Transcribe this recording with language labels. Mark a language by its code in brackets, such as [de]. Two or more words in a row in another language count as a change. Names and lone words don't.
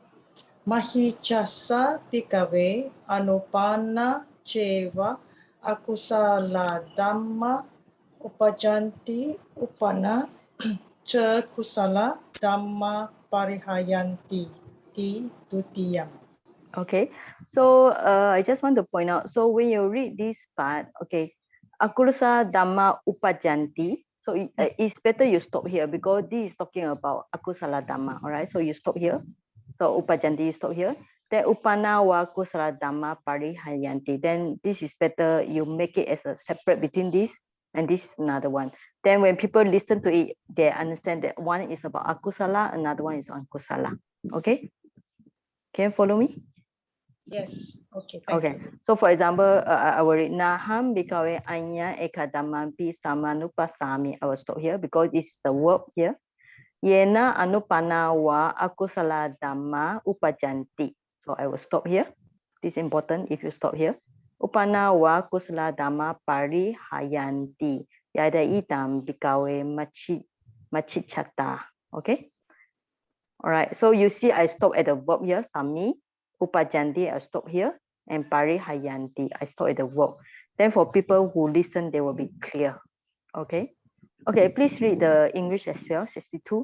[pi] Mahicchatā bhikkhave anuppannā ceva akusalā dhammā uppajjanti uppannā ca kusalā dhammā parihāyanti dutiyaṃ. [en] Okay. So I just want to point out. So when you read this part, [pi] okay, akusalā dhammā uppajjanti. [en] So it's better you stop here, because this is talking about [pi] akusalā dhammā. [en] All right. So you stop here. So uppajjanti, you stop here. [pi] Then uppannā wa kusalā dhammā parihāyanti. [en] Then this is better you make it as a separate between this and this is another one. Then when people listen to it, they understand that one is about akusalā, another one is on kusalā. Okay. Can you follow me? Yes. Okay. Okay. So for example, I will read [pi] nāhaṃ bhikkhave aññaṃ ekadhammampi samanupassāmi. [en] I will stop here because this is the verb here. [pi] Yena anuppannā wa akusalā dhammā uppajjanti. [en] So I will stop here. This is important if you stop here. [pi] Uppannā wa kusalā dhammā parihāyanti. Yathayidaṃ bhikkhave mahicchatā. [en] Okay. All right. So you see, I stop at the verb here, sami. Uppajjanti, I stop here. And parihāyanti, I stop at the verb. Then for people who listen, they will be clear. Okay. Okay, please read the English as well, 62.